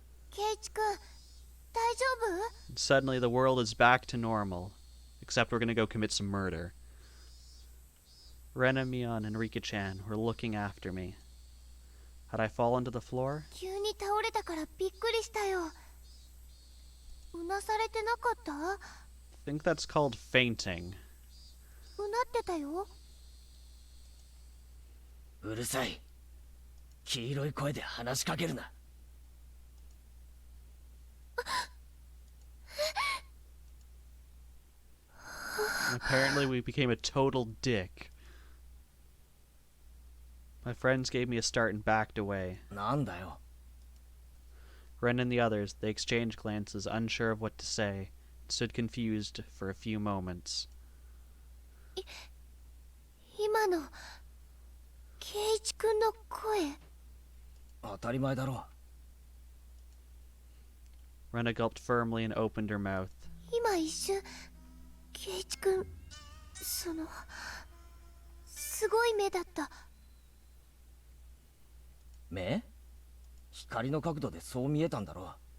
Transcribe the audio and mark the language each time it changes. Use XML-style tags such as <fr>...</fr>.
<ja>Keiichi-kun, 大丈夫?</ja> <en>Suddenly the world is back to normal. Except we're gonna go commit some murder. Rena, Mion, and Rika-chan were looking after me. Had I fallen to the floor?</en> <ja>急に倒れたからびっくりしたよ。うなされてなかった？</ja> <en>I think that's called fainting.</en> <ja>うなってたよ。うるさい。黄色い声で話しかけるな。</ja> <en>And apparently we became a total dick. My friends gave me a start and backed away.</en> <ja>なんだよ。</ja> <en>Ren and the others, they exchanged glances, unsure of what to say, and stood confused for a few moments.</en> <ja>今の圭一君の声。当たり前だろ。</ja> <en>Rena gulped firmly and opened her mouth.</en> <ja>今一瞬圭一君すごい目だった。目？光の角度でそう見えたんだろう。</ja>